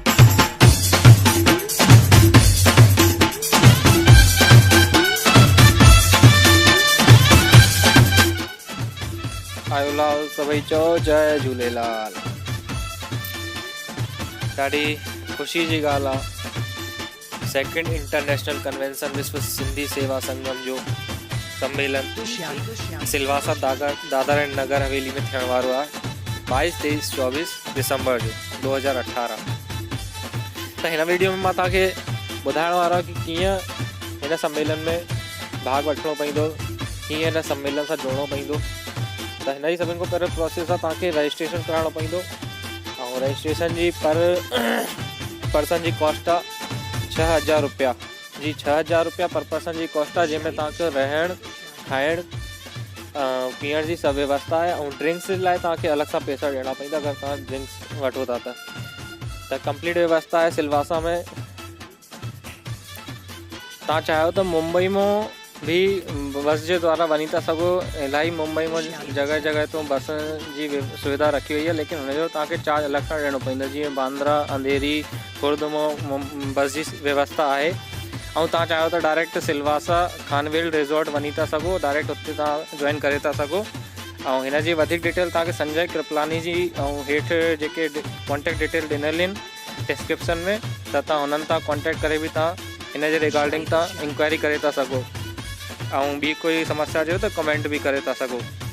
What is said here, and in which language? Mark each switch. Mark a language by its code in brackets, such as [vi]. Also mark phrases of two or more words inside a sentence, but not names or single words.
[sd] आयोलाल सभई चो जय झूलेलाल। ॾाढी ख़ुशी जी ॻाल्हि आहे, [en] second international convention [sd] विश्व सिंधी सेवा संगम जो सम्मेलन सिलवासा दादर एंड नगर हवेली में थियण वारो आहे 22, 23, 24 दिसंबर जो 2018। त हिन वीडियो में मां तव्हांखे ॿुधाइण वारो आहे कि कीअं हिन सम्मेलन में भाग वठिणो पवंदो, कीअं हिन सम्मेलन सां जुड़िणो पवंदो। त हिन जी सभिनि खां पहिरियों प्रोसेस आहे, तव्हांखे रजिस्ट्रेशन कराइणो पवंदो ऐं रजिस्ट्रेशन जी [en] per person [sd] जी कॉस्ट आहे 6000 रुपया जी। 6000 रुपया [en] per person [sd] जी कॉस्ट आहे, जंहिंमें तव्हांखे रहण खाइण पीअण जी सभु व्यवस्था आहे ऐं ड्रिंक्स लाइ तव्हांखे अलॻि सां पैसा ॾियणा पवंदा अगरि तव्हां ड्रिंक्स वठो था त कंप्लीट व्यवस्था आहे सिलवासा में। तव्हां चाहियो त मुंबई में भी बस जे द्वारा वञी था सघो। इलाही मुंबई में जगह जगह तो बस जी सुविधा [hi] रखी हुई है, लेकिन [sd] हुनजो तव्हांखे चार्ज अलॻि सां ॾियणो पवंदो। जीअं बांद्रा, अंधेरी, खुर्द में बस जी व्यवस्था आहे ऐं तव्हां चाहियो त डायरेक्ट सिलवासा खानवेल रिज़ॉर्ट वञी था सघो, डायरेक्ट उते तव्हां जॉइन करे था सघो। ऐं हिन जी वधीक डिटेल तव्हांखे संजय कृपलानी जी ऐं हेठि जेके [en] contact detail [sd] ॾिनल आहिनि डिस्क्रिप्शन में, त तव्हां हुननि तां कॉन्टेक्ट करे बि तव्हां हिन जे रिगार्डिंग तव्हां इंक्वायरी करे था सघो ऐं ॿी कोई समस्या हुजे त कमेंट भी करे था सघो।